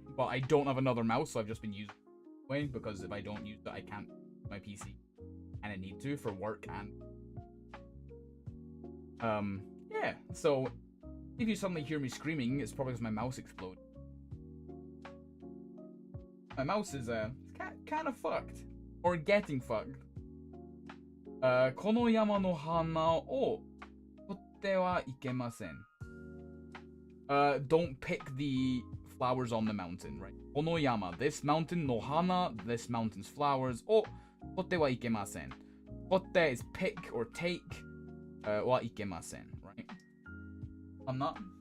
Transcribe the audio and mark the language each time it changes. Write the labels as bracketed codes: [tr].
[en] But I don't have another mouse, so I've just been using it anyway, because if I don't use it, I can't use my PC. And I need to for work and... yeah, so... If you suddenly hear me screaming, it's probably because my mouse exploded. My mouse is, kind of fucked. Or getting fucked. [ja] この山の花を取ってはいけません. [en] Don't pick the flowers on the mountain, right? この山, this mountain, no hana, this mountain's flowers, [ja] を取ってはいけません. [en] 取って is pick or take, はいけません, right? Hana.